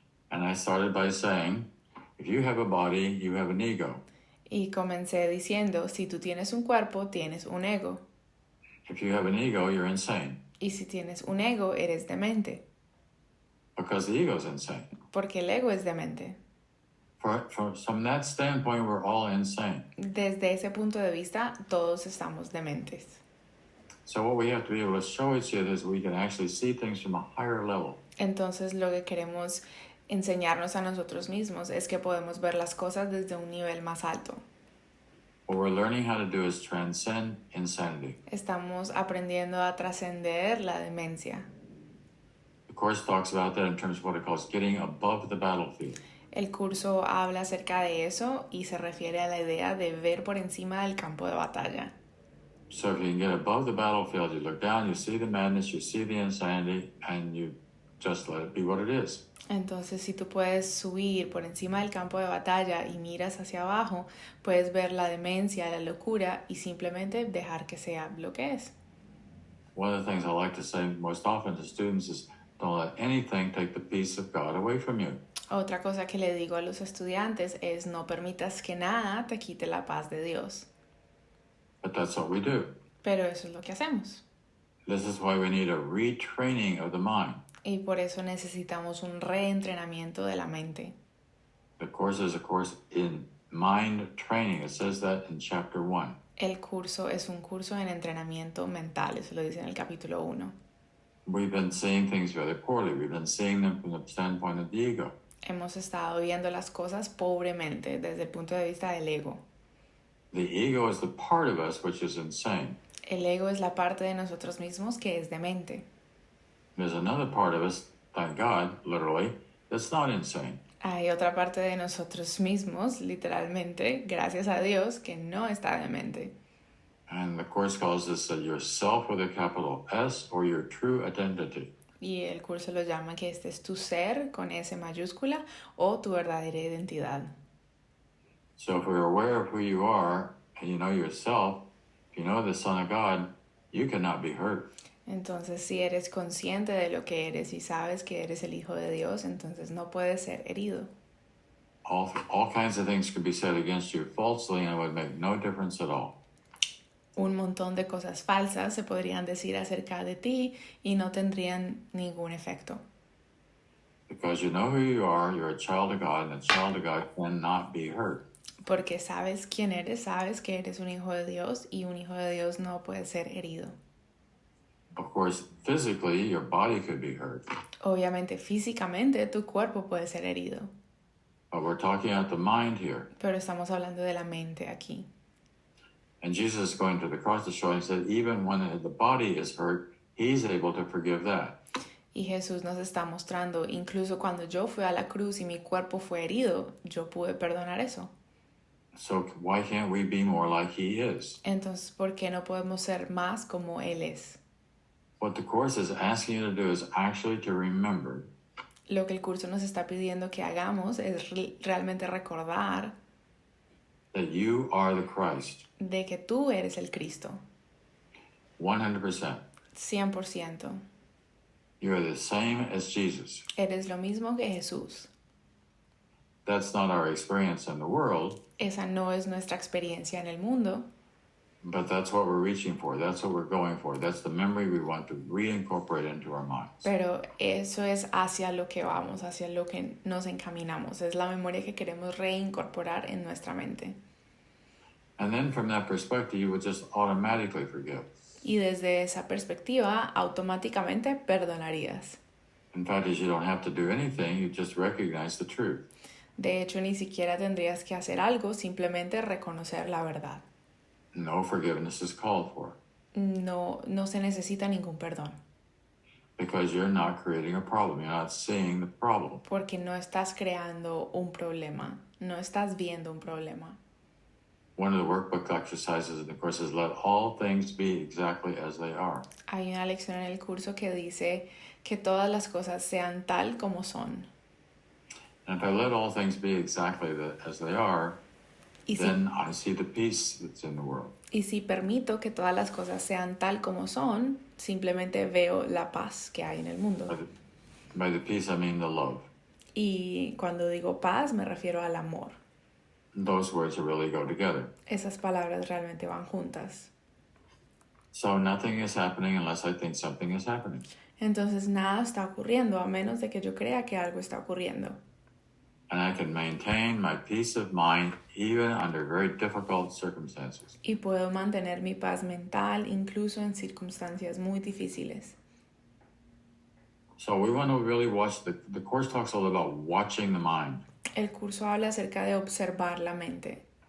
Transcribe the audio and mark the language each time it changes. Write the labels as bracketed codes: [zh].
[en] and I started by saying, if you have a body, you have an ego. [es] y comencé diciendo, si tú tienes un cuerpo, tienes un ego. [en] If you have an ego, you're insane. [es] Y si tienes un ego, eres demente. [en] Because the ego is insane. [es] Porque el ego es demente. [en] From that standpoint, we're all insane. [es] Desde ese punto de vista, todos estamos dementes. [en] So what we have to be able to show each other is we can actually see things from a higher level. [es] Entonces lo que queremos enseñarnos a nosotros mismos es que podemos ver las cosas desde un nivel más alto. [en] What we're learning how to do is transcend insanity. [es] Estamos aprendiendo a trascender la demencia. [en] The Course talks about that in terms of what it calls getting above the battlefield. [es] El curso habla acerca de eso y se refiere a la idea de ver por encima del campo de batalla. [en] So if you can get above the battlefield, you look down, you see the madness, you see the insanity, and you just let it be what it is. [es] Entonces, si tú puedes subir por encima del campo de batalla y miras hacia abajo, puedes ver la demencia, la locura y simplemente dejar que sea lo que es. [en] One of the things I like to say most often to students is don't let anything take the peace of God away from you. [es] Otra cosa que le digo a los estudiantes es no permitas que nada te quite la paz de Dios. [en] But that's what we do. [es] Pero eso es lo que hacemos. [en] This is why we need a retraining of the mind. [es] Y por eso necesitamos un reentrenamiento de la mente. [en] The Course is a course in mind training. It says that in chapter 1. [es] El curso es un curso en entrenamiento mental, eso lo dice en el capítulo 1. [en] We've been seeing things very poorly. We've been seeing them from the standpoint of the ego. [es] Hemos estado viendo las cosas pobremente desde el punto de vista del ego. [en] The ego is the part of us which is insane. [es] El ego es la parte de nosotros mismos que es demente. [en] There's another part of us, thank God, literally, that's not insane. [es] Hay otra parte de nosotros mismos, literalmente, gracias a Dios, que no está demente. [en] And the Course calls this yourself with a capital S or your true identity. [es] Y el curso lo llama que este es tu ser con S mayúscula o tu verdadera identidad. [en] So if we're aware of who you are and you know yourself, if you know the Son of God, you cannot be hurt. [es] Entonces, si eres consciente de lo que eres y sabes que eres el Hijo de Dios, entonces no puedes ser herido. [en] All kinds of things could be said against you falsely and it would make no difference at all. [es] Un montón de cosas falsas se podrían decir acerca de ti y no tendrían ningún efecto. [en] Because you know who you are, you're a child of God, and a child of God cannot be hurt. [es] Porque sabes quién eres, sabes que eres un hijo de Dios y un hijo de Dios no puede ser herido. [en] Of course, physically, your body could be hurt. [es] Obviamente, físicamente, tu cuerpo puede ser herido. [en] But we're talking about the mind here. [es] Pero estamos hablando de la mente aquí. [en] And Jesus is going to the cross to show us that even when the body is hurt, he's able to forgive that. [es] Y Jesús nos está mostrando, incluso cuando yo fui a la cruz y mi cuerpo fue herido, yo pude perdonar eso. [en] So why can't we be more like he is? [es] Entonces, ¿por qué no podemos ser más como Él es? [en] What the Course is asking you to do is actually to remember [es] Lo que el curso nos está pidiendo que hagamos es realmente recordar [en] that you are the Christ, [es] de que tú eres el Cristo, [en] 100%. [es] 100%. [en] You are the same as Jesus. [es] Eres lo mismo que Jesús. [en] That's not our experience in the world, [es] Esa no es nuestra experiencia en el mundo, [en] but that's what we're reaching for. That's what we're going for. That's the memory we want to reincorporate into our minds. [es] pero eso es hacia lo que vamos, hacia lo que nos encaminamos. Es la memoria que queremos reincorporar en nuestra mente. [en] And then from that perspective, you would just automatically forgive. [es] Y desde esa perspectiva, automáticamente perdonarías. [en] In fact, is you don't have to do anything. You just recognize the truth. [es] De hecho, ni siquiera tendrías que hacer algo, simplemente reconocer la verdad. [en] No forgiveness is called for [es] No se necesita ningún perdón, [en] because you're not creating a problem. You're not seeing the problem. [es] porque no estás creando un problema, no estás viendo un problema. [en] One of the workbook exercises in the course is let all things be exactly as they are. [es] Hay una lección en el curso que dice que todas las cosas sean tal como son. [en] And if I let all things be exactly as they are, [es] Y si, [en] then I see the peace that's in the world. [es] y si permito que todas las cosas sean tal como son, simplemente veo la paz que hay en el mundo. [en] By the peace, I mean the love. [es] Y cuando digo paz, me refiero al amor. [en] Those words really go together. [es] Esas palabras realmente van juntas. [en] So nothing is happening unless I think something is happening. [es] Entonces nada está ocurriendo a menos de que yo crea que algo está ocurriendo. [en] And I can maintain my peace of mind even under very difficult circumstances. [es] Y puedo mantener mi paz mental incluso en circunstancias muy difíciles. [en] So we want to really watch, the Course talks all about watching the mind. [es] El curso habla acerca de observar la mente.